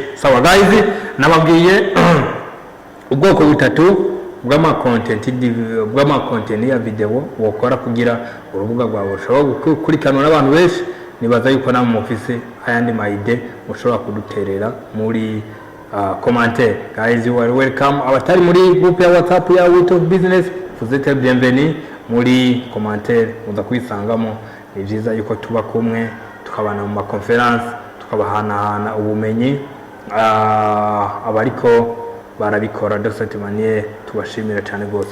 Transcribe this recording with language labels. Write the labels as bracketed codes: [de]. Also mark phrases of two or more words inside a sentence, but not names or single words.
[rn] Sawa guys, nababwiye ubwoko butatu bw'ama content ya video wokora kugira urubuga rwawe ushobora gukurikanwa n'abantu benshi. Nibaza yuko na mu office ayandi maide ushobora kuduterera muri commentaire. [en] Guys, you are welcome. [rn] Abatari muri groupe ya WhatsApp ya Wit of Business, [fr] vous êtes bienvenus [rn] muri commentaire, muza kwisangamo. Ni byiza yuko tuba kumwe tukabana mu conference, tukabahanahana ubumenyi. Abariko barabikora [fr] de cette manière [rn] tubashimira cyane gose.